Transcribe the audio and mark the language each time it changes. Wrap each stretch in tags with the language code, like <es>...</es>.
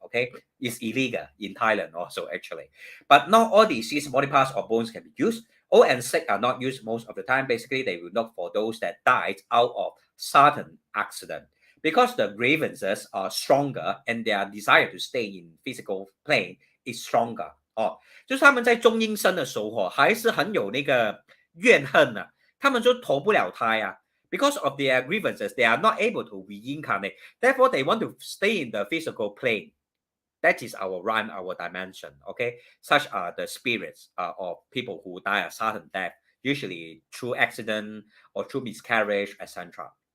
<en>Okay, it's illegal in Thailand also actually, but not all deceased body parts or bones can be used. Old and sick are not used most of the time. Basically, they will look for those that died out of sudden accident because the grievances are stronger and their desire to stay in physical plane is stronger.</en> <zh>哦，就是他们在中阴身的时候还是很有那个怨恨啊，他们就投不了胎啊。</zh> <en>Because of their grievances, they are not able to reincarnate. Therefore, they want to stay in the physical plane. That is our realm, our dimension. Okay, such are the spirits of people who die a sudden death, usually through accident or through miscarriage, etc.</en>